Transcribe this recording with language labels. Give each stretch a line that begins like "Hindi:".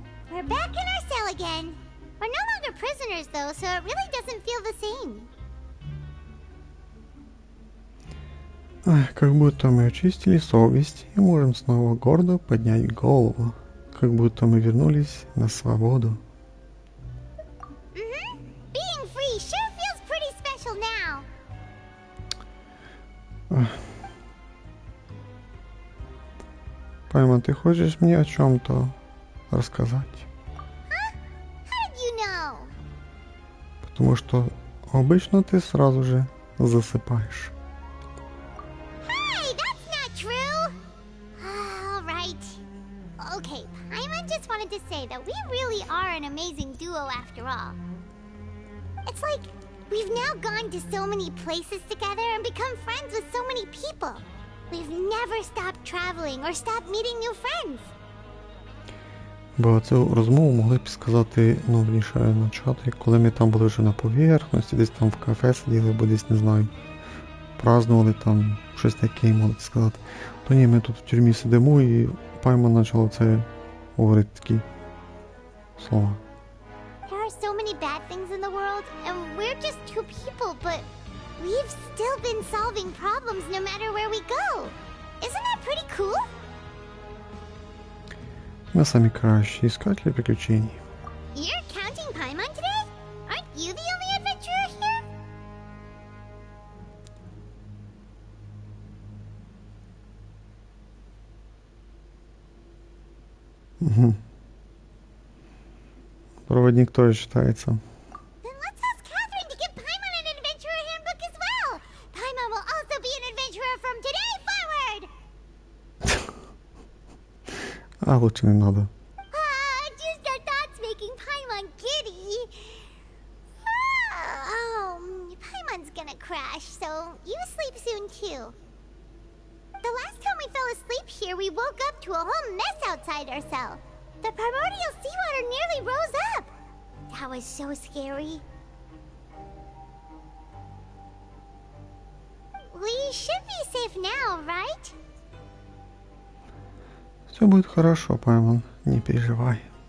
English: We're back in our cell again. We're no longer prisoners, though, so it really doesn't feel the same.
Russian: Как будто мы очистили совесть и можем снова гордо поднять голову. Как будто мы вернулись на свободу.
English: Being free sure feels pretty special now.
Russian: Пайма, ты хочешь мне о чем-то рассказать?
English: Huh? How did you know?
Russian: Потому что обычно ты сразу же засыпаешь.
English: Hey, that's not true! All right. Okay, Paimon just wanted to say that we really are an amazing duo after all. It's like we've now gone to so many places together and become friends with so many people. We've never stopped traveling or stopped meeting new friends.
Ukrainian: Бо цю розмову могли б сказати, ну, вірніше, почати, коли ми там були вже на поверхності, десь там в кафе сиділи, або десь, не знаю, празднували там, щось таке, могли б сказати. То ні, ми тут в тюрмі сидимо, і Пайма почала це говорити такі слова.
English: There are so many bad things in the world, and we're just two people, but we've still been solving problems no matter where we go. Isn't that pretty cool?
Ukrainian: Ми самі кращі іскателі приключень.
English: You're counting Paimon today? Aren't you the only adventurer here? Угу.
Russian: Проводник тоже считается.
English: Then let's ask Catherine to give Paimon an adventurer handbook as well. Paimon will also be an adventurer from today forward.
Russian: А лучше не надо.
English: Just our thoughts making Paimon giddy. Paimon's gonna crash, so you sleep soon too. The last time we fell asleep here, we woke up to a whole mess outside our cell. The primordial seawater nearly rose up. That was so scary. We should be safe now, right?
Russian: Все будет хорошо, Паймон, не переживай.